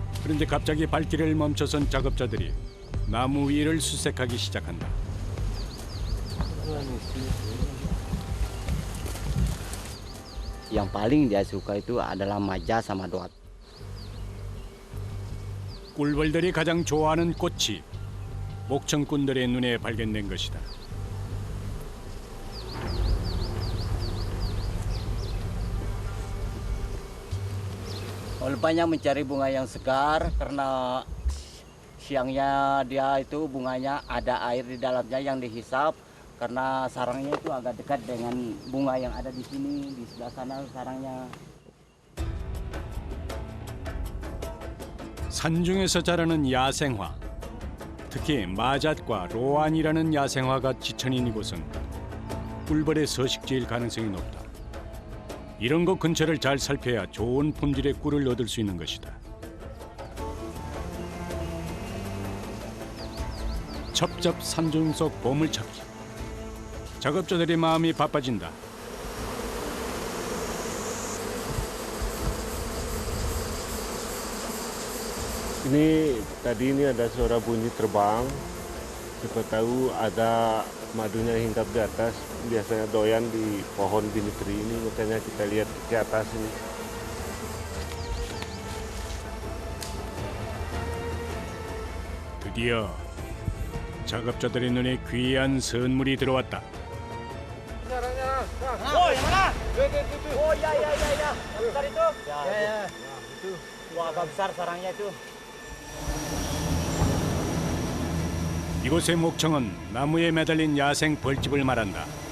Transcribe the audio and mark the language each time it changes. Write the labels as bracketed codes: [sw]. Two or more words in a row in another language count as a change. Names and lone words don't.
[ko] 그런데 갑자기 발길을 멈춰선 작업자들이 나무 위를 수색하기 시작한다. [id] Yang paling dia suka itu adalah maja sama doat. [ko] 꿀벌들이 가장 좋아하는 꽃이 목청꾼들의 눈에 발견된 것이다. [id] Banyak mencari bunga yang segar karena siangnya dia itu bunganya ada air di dalamnya yang dihisap karena sarangnya itu agak dekat dengan bunga yang ada di sini, di sebelah sana sarangnya. [ko] 산중에서 자라는 야생화, 특히 마잣과 로안이라는 야생화가 지천인 이곳은 꿀벌의 서식지일 가능성이 높다. 이런 곳 근처를 잘 살펴야 좋은 품질의 꿀을 얻을 수 있는 것이다. 첩첩 산중 속 보물찾기. 작업자들의 마음이 바빠진다. [id] Ini tadi ini ada suara bunyi terbang. Siapa tahu ada madunya hinggap di atas. Biasanya doyan di pohon binitri ini, makanya kita lihat ke atas ini. [ko] 드디어 작업자들의 눈에 귀한 선물이 들어왔다. [id] Oh, yang mana? Oh, ya. Yang besar itu? Ya. Wah, agak besar sarangnya itu. [ko] 이곳의 목청은 나무에 매달린 야생 벌집을 말한다.